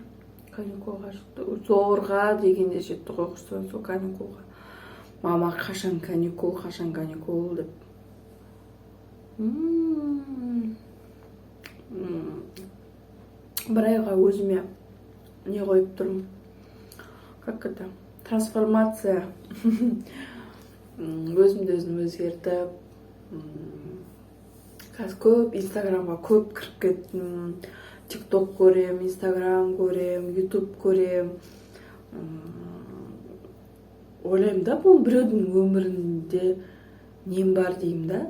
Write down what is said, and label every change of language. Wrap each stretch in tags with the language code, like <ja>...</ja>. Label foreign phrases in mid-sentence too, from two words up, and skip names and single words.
<kk>Каникулға шықты. Зорға дегенде жетті ғой құстан сол каникулға. Мама қашан каникул деп. Бір айға өзіме не қойып тұрмын.</kk> <ru>Как это? Трансформация.</ru> <kk>Өзімді өзгертіп. Қазір көп инстаграмға көп кіріп кеттім. Тикток көрем, инстаграм көрем, ютуб көрем. Ойлаймын да, бұл біреудің өмірінде нем бар деймін да.</kk>